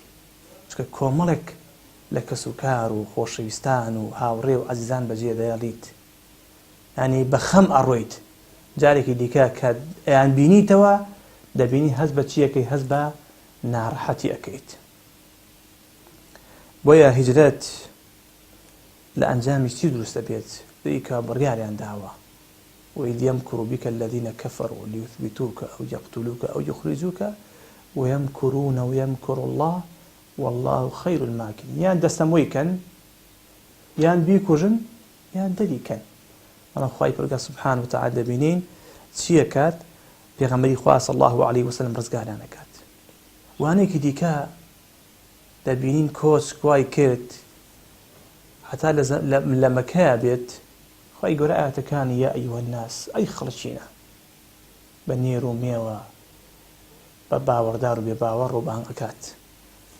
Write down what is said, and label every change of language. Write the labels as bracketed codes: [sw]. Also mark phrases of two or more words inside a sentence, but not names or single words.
[ckb] چونکە کۆمەڵێک لە کەسوکار و خۆشەویستان و هاوڕێ و عەزیزان بەجێ دەهێڵیت، یعنی بە خەم ئەڕۆیت. جارێکی دیکە کە ئەیان بینیتەوە دەبینی هەست بە چیەکەی؟ هەست بە ناڕەحەتی ئەەکەیت. بۆیە هیجرەت لە ئەنجامی چی دروستە بێت؟ بەیکە بڕیاریان داوە [ar] وإذ يمكر بك الذين كفروا ليثبتوك أو يقتلوك أو يخرجوك ويمكرون ويمكر الله والله خير الماكرين. [ckb] یان دەستەمۆیکەن، یان بیکوژن، یان دەریکەن. بەڵام خوای پەروەردگار [ar] سبحانه وتعالى [ckb] دەبینین چیە کات؟ پێغەمبەری خوا [ar] صلی الله علیه وسلم [ckb] ڕزگاریان ئەکات. وانێکی دیکە دەبینین کۆچ کوای کرد هەتا لە مەکەیە بێت، خوای گەورە ئاەتەکانی [ar] یا ئەیوهە الناس، [ckb] ئەی خەڵکینە، بە نێر و مێوە، بە باوەڕدار و بێ باوەڕ و بانگ ئەکات.